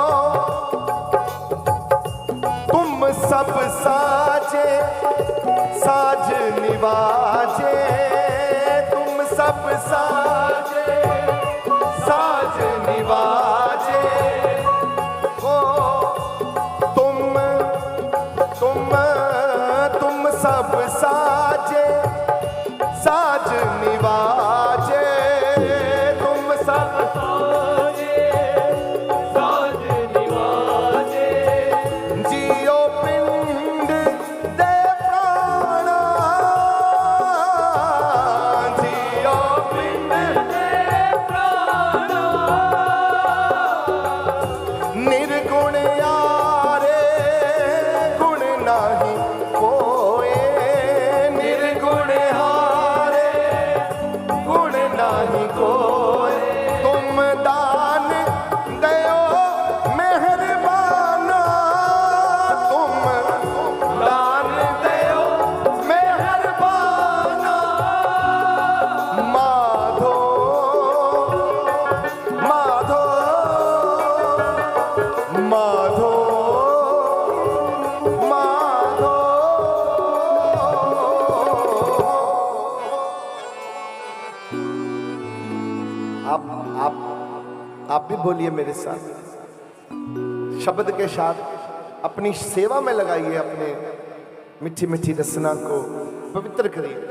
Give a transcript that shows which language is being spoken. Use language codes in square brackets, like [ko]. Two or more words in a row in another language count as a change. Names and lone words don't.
[pa] ਤੁਮ ਸਭ ਸਾਜੇ ਸਾਜ ਨਿਵਾਜੇ, ਤੁਮ ਸਭ ਸਾਜੇ ਸਾਜ ਨਿਵਾਜੇ, ਓ ਤੁਮ ਸਭ ਸਾਜੇ ਸਾਜ ਨਿਵਾਜੇ, ਤੁਮ ਸਭ ਸਾਜੇ ਸਾਜ ਨਿਵਾਜੇ, ਜੀਓ ਪਿੰਡ ਦੇ ਪ੍ਰਾਣਾ, ਜੀਓ ਪਿੰਡ ਦੇ ਪ੍ਰਾਣਾ। ਨਿਰਗੁਣ ਯਾਰੇ ਗੁਣ ਨਾਹੀ ਕੋਏ, ਨਿਰਗੁਣ ਹਾਰੇ ਗੁਣ ਨਾਹੀ ਕੋਏ, ਤੁਮ ਦਾਨ ਦਯੋ ਮੇਹਰਬਾਨਾ, ਤੁਮ ਦਾਨ ਦਯੋ ਮੇਹਰਬਾਨਾ, ਮਾਧੋ ਮਾਧੋ ਮਾਧੋ ਮਾਧੋ। [hi] आप भी बोलिए मेरे साथ, शब्द के साथ अपनी सेवा में लगाइए, अपने मीठी मीठी रसना को पवित्र करिए।